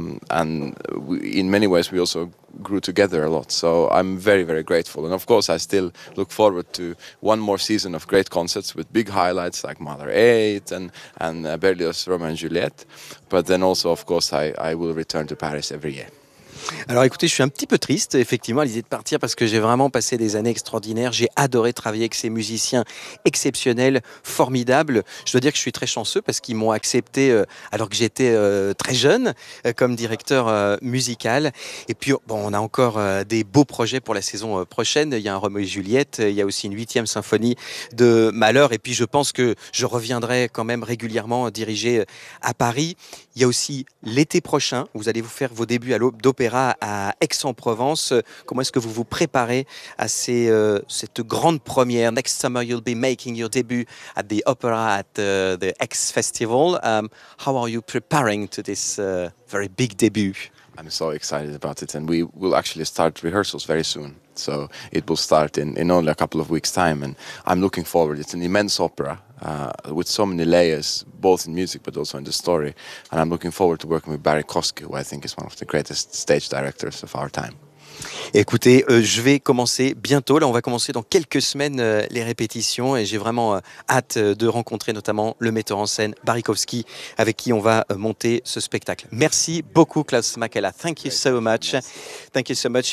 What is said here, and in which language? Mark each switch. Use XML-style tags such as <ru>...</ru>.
<en>And in many ways, we also grew together a lot. So I'm very, very grateful. And of course, I still look forward to one more season of great concerts with big highlights like Mahler 8 and Berlioz, Romeo and Juliet. But then also, of course, I will return to Paris every year.</en> <fr>Alors écoutez, je suis un petit peu triste effectivement à l'idée de partir parce que j'ai vraiment passé des années extraordinaires, j'ai adoré travailler avec ces musiciens exceptionnels, formidables. Je dois dire que je suis très chanceux parce qu'ils m'ont accepté alors que j'étais très jeune comme directeur musical. Et puis bon, on a encore des beaux projets pour la saison prochaine, il y a un Roméo et Juliette, il y a aussi une 8e symphonie de Mahler et puis je pense que je reviendrai quand même régulièrement diriger à Paris. Il y a aussi l'été prochain, vous allez vous faire vos débuts à l'aube d'opéra à Aix-en-Provence. Comment est-ce que vous vous préparez à cette grande première?</fr> <en>Next summer you'll be making your debut at the opera at the Aix Festival. How are you preparing to this very big debut? I'm so excited about it and we will actually start rehearsals very soon. So it will start in only a couple of weeks' time and I'm looking forward. It's an immense opera with so many layers, both in music but also in the story. And I'm looking forward to working with Barry Kosky, who I think is one of the greatest stage directors of our time.</en> <fr>Écoutez, je vais commencer bientôt. Là, on va commencer dans quelques semaines les répétitions et j'ai vraiment hâte de rencontrer notamment le metteur en scène Barry Kosky avec qui on va monter ce spectacle. Merci beaucoup Klaus Makela.</fr> <en>Thank you so much. Thank you so much.</en>